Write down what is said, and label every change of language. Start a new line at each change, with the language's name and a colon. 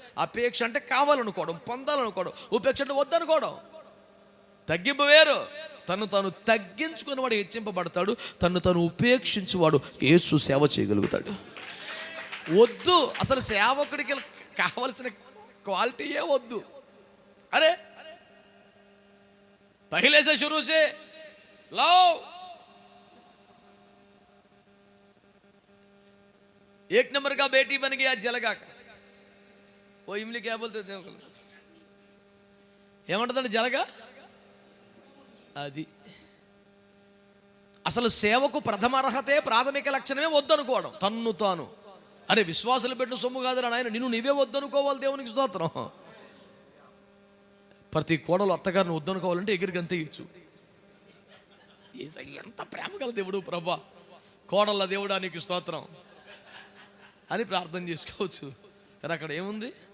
Telugu: అపేక్ష అంటే కావాలనుకోవడం, పొందాలనుకోవడం. ఉపేక్ష అంటే వద్దనుకోవడం. తగ్గింపు వేరు. తను తాను తగ్గించుకుని వాడు హెచ్చింపబడతాడు, తను తాను ఉపేక్షించువాడు యేసు సేవ చేయగలుగుతాడు. వద్దు, అసలు సేవకుడికి కావలసిన క్వాలిటీయే వద్దు.
Hindi: అరే पहले से शुरू से लाओ, एक नंबर का बेटी बन गया जलगा का. वो इमली क्या बोलते थे
Telugu: ఏమంటుందండి జలగా? అది అసలు సేవకు ప్రథమ అర్హతే, ప్రాథమిక లక్షణమే వద్దనుకోవడం. తన్ను తాను అరే విశ్వాసులు పెట్టిన సొమ్ము కాదురా నాయన, నిన్ను నీవే వద్దనుకోవాలి. దేవునికి స్తోత్రం. ప్రతి కోడలు అత్తగారిని వద్దనుకోవాలంటే ఎగిరి గంతేయచ్చు. ఎంత ప్రేమ గల దేవుడు ప్రభా, కోడళ్ళ దేవుడా నీకు స్తోత్రం అని ప్రార్థన చేసుకోవచ్చు. కానీ అక్కడ ఏముంది?